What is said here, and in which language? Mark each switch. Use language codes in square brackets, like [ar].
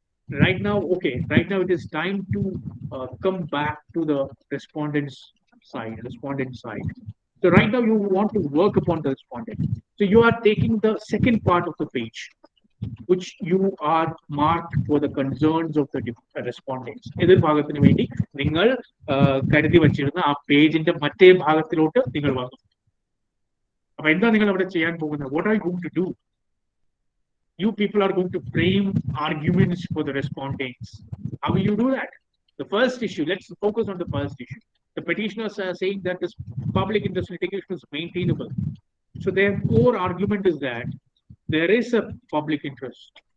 [en] Right now it is time to come back to the respondent side. So right now you want to work upon the respondent. So you are taking the second part of the page, which you are marked for the concerns of the respondents. [ml] എതിർഭാഗത്തിന് വേണ്ടി നിങ്ങൾ കരുതി വച്ചിരുന്ന ആ പേജിന്റെ മറ്റേ ഭാഗത്തിലോട്ട് നിങ്ങൾ വന്നു. അപ്പൊ എന്താ നിങ്ങൾ അവിടെ ചെയ്യാൻ പോകുന്നത്? [en] What are you going to do? You people are going to frame arguments for the respondents. How will you do that? The first issue, let's focus on the first issue. The petitioners are saying that this public interest litigation is maintainable. So their core argument is that there is a public interest.